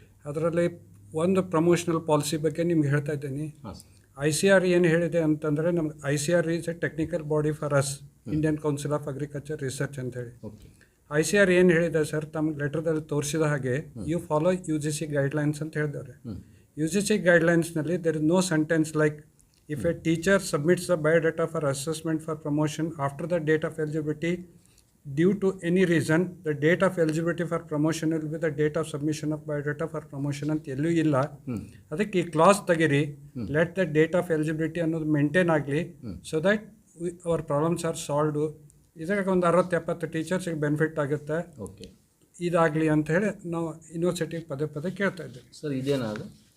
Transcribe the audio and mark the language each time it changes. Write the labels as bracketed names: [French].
[Kannada] ಅದರಲ್ಲಿ ಒಂದು promotional policy ಬಗ್ಗೆ ನಿಮ್ಗೆ ಹೇಳ್ತಾ ಇದ್ದೀನಿ. ICR ಏನು ಹೇಳಿದೆ ಅಂತಂದರೆ, ನಮ್ಗೆ [English] ICR is a technical body for us, Indian council of agriculture research ಅಂತೇಳಿ. [Kannada] ICR ಏನು ಹೇಳಿದೆ ಸರ್, ತಮ್ಮ ಲೆಟರ್ದಲ್ಲಿ ತೋರಿಸಿದ ಹಾಗೆ [English] you follow UGC guidelines [Kannada] ಅಂತ ಹೇಳಿದ್ದಾರೆ. [English] UGC ಗೈಡ್ಲೈನ್ಸ್ನಲ್ಲಿ there is no sentence like if a teacher submits the biodata for assessment for promotion after the date of eligibility due to any reason, the date of eligibility for promotion will be the date of submission of biodata for promotion [Kannada] ಅಂತ ಎಲ್ಲೂ ಇಲ್ಲ. ಅದಕ್ಕೆ ಈ class ತೆಗೀರಿ, [English] Let the date of eligibility ಅನ್ನೋದು maintain ಆಗಲಿ, so that our problems are solved. [Kannada] ಇದ್ರಾಗ ಒಂದು 60-70 ಟೀಚರ್ಸಿಗೆ ಬೆನಿಫಿಟ್ ಆಗುತ್ತೆ. [English] okay, [Kannada] ಇದಾಗಲಿ ಅಂತ ಹೇಳಿ ನಾವು ಯೂನಿವರ್ಸಿಟಿಗೆ ಪದೇ ಪದೇ ಕೇಳ್ತಾ ಇದ್ದೇವೆ ಸರ್. ಇದೇನಾದ್ರು?